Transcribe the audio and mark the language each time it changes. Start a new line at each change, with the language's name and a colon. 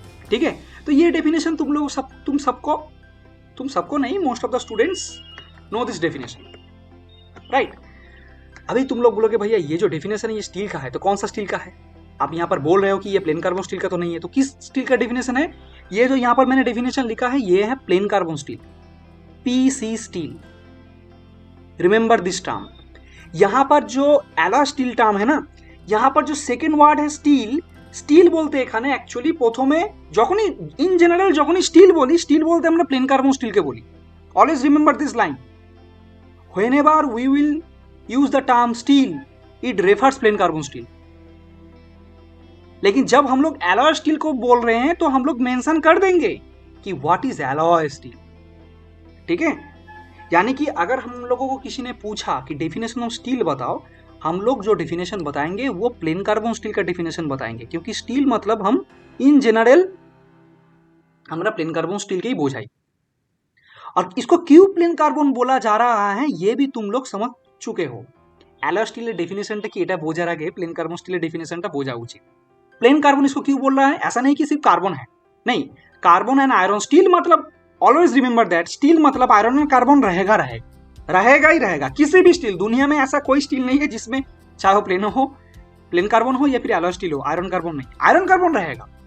Hindi: ठीक है, तो ये डेफिनेशन तुम सबको नहीं, most of the students no this definition, right? अभी तुम लोग बोलोगे भैया ये जो डेफिनेशन है ये स्टील का है, तो कौन सा स्टील का है? आप यहाँ पर बोल रहे हो कि ये प्लेन कार्बन स्टील का तो नहीं है, तो किस स्टील का डेफिनेशन है? ये जो यहाँ पर मैंने डेफिनेशन लिखा है ये है plane carbon steel, PC steel. Remember this term. यहाँ पर जो एलॉय स्टील टर्म है ना, यहाँ पर जो सेकेंड वर्ड है स्टील,
Bangla: স্টিল বলতে এখানে অ্যাকচুয়ালি প্রথমে যখনই ইন জেনারেল যখনই স্টিল বলতে আমরা প্লেন কার্বন স্টিলকে বলি।
English: Always remember this line, whenever we will use the term steel it refers plain carbon steel.
Hindi: लेकिन जब हम लोग एलॉय स्टील को बोल रहे हैं तो हम लोग मेंशन कर देंगे कि व्हाट इज एलॉय स्टील। ठीक है, यानी कि अगर हम लोगों को किसी ने पूछा कि डेफिनेशन ऑफ स्टील बताओ, हम लोग जो डेफिनेशन बताएंगे वो प्लेन कार्बन स्टील का डेफिनेशन बताएंगे, क्योंकि स्टील मतलब हम इन जनरल हमारा प्लेन कार्बन स्टील के ही बोझाई। और इसको क्यों प्लेन कार्बन बोला जा रहा है ये भी तुम लोग समझ चुके हो।
Bangla: एलॉय स्टील डेफिनेशनটা কি এটা বোঝার আগে প্লেন কার্বন স্টিলের डेफिनेशनটা বোঝা উচিত।
Hindi: प्लेन कार्बन इसको क्यों बोल रहा है? ऐसा नहीं कि सिर्फ कार्बन है, नहीं, कार्बन एंड आयरन स्टील मतलब ऑलवेज रिमेंबर दैट स्टील मतलब आयरन एंड कार्बन रहेगा ही रहेगा। किसी भी स्टील, दुनिया में ऐसा कोई स्टील नहीं है जिसमें चाहे वो प्लेन कार्बन हो या फिर एलॉय स्टील हो, आयरन कार्बन नहीं, आयरन कार्बन रहेगा।